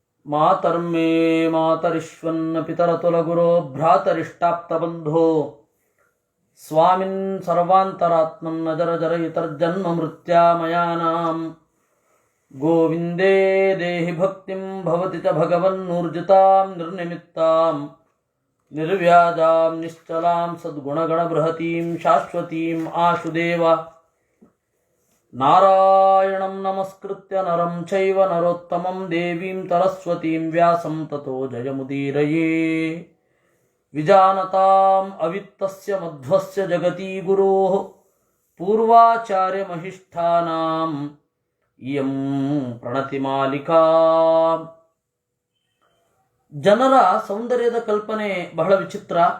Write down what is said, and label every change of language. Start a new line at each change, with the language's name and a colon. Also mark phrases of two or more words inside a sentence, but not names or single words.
Sanskrit: ಮಾತರ್ಮೇ ಮಾತರಿಶ್ವನ್ನ ಪಿತರತುಲಗುರೋ ಭ್ರಾತರಿಷ್ಟಾಪ್ತಬಂಧೋ ಸ್ವಾಮಿನ್ ಸರ್ವಾಂತರಾತ್ಮಂ ನ ಜರ ಜರಯಿತರ್ಜನ್ಮ ಮೃತ್ಯಾಮಯಾನಾಂ ಗೋವಿಂದೇ ದೇಹಿ ಭಕ್ತಿಂ ಭವತಿ ಚ ಭಗವನ್ನೂರ್ಜಿತಾಂ ನಿರ್ನಿಮಿತ್ತಾಂ ನಿರ್ವ್ಯಾಜಾಂ ನಿಶ್ಚಲಾಂ ಸದ್ಗುಣಗಣಬೃಹತೀಂ ಶಾಶ್ವತೀಂ ಆಶುದೇವ ನಾರಾಯಣಂ ನಮಸ್ಕೃತ್ಯ ನರಂ ಚೈವ ನರೋತ್ತಮಂ ದೇವೀಂ ಸರಸ್ವತೀಂ ವ್ಯಾಸಂ ತತೋ ಜಯಮುದೀರಯೇ ವಿಜಾನತಾಂ ಅವಿತ್ತಸ್ಯ ಮಧ್ವಸ್ಯ ಜಗತಿ ಗುರೋಃ ಪೂರ್ವಾಚಾರ್ಯ ಮಹಿಷ್ಠಾನಾಂ ಇಯಂ ಪ್ರಣತಿಮಾಲಿಕಾ.
Kannada: ಜನರ ಸೌಂದರ್ಯದ ಕಲ್ಪನೆ ಬಹಳ ವಿಚಿತ್ರ.